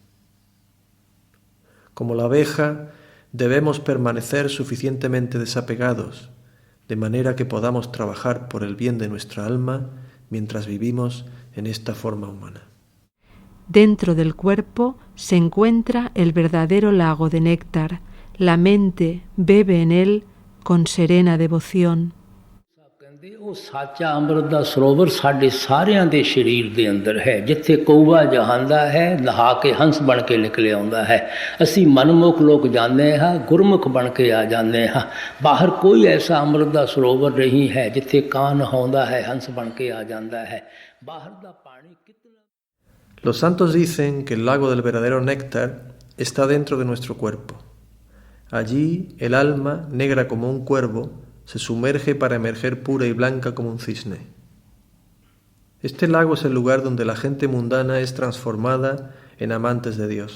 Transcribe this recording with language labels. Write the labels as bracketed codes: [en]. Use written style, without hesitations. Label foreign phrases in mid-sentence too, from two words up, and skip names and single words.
[es] Como la abeja, debemos permanecer suficientemente desapegados, de manera que podamos trabajar por el bien de nuestra alma mientras vivimos en esta forma humana. Dentro del cuerpo se encuentra el verdadero lago de néctar. La mente bebe en él con serena devoción. [pa] ਉਹ ਸਾਚਾ ਅੰਮ੍ਰਿਤ ਦਾ ਸਰੋਵਰ ਸਾਡੇ ਸਾਰਿਆਂ ਦੇ ਸਰੀਰ ਦੇ ਅੰਦਰ ਹੈ, ਜਿੱਥੇ ਕਊਆ ਜਹਾਂਦਾ ਹੈ ਨਹਾ ਕੇ ਹੰਸ ਬਣ ਕੇ ਨਿਕਲ ਆਉਂਦਾ ਹੈ। ਅਸੀਂ ਮਨਮੁਖ ਲੋਕ ਜਾਂਦੇ ਹਾਂ, ਗੁਰਮੁਖ ਬਣ ਕੇ ਆ ਜਾਂਦੇ ਹਾਂ। ਬਾਹਰ ਕੋਈ ਐਸਾ ਅੰਮ੍ਰਿਤ ਦਾ ਸਰੋਵਰ ਨਹੀਂ ਹੈ ਜਿੱਥੇ ਕਾਂ ਨਹਾਉਂਦਾ ਹੈ, ਹੰਸ ਬਣ ਕੇ ਆ ਜਾਂਦਾ ਹੈ। ਬਾਹਰ ਦਾ ਪਾਣੀ ਕਿਤਨਾ। [es] Los santos dicen que el lago del verdadero néctar está dentro de nuestro cuerpo. Allí el alma, negra como un cuervo, se sumerge para emerger pura y blanca como un cisne. Este lago es el lugar donde la gente mundana es transformada en amantes de Dios.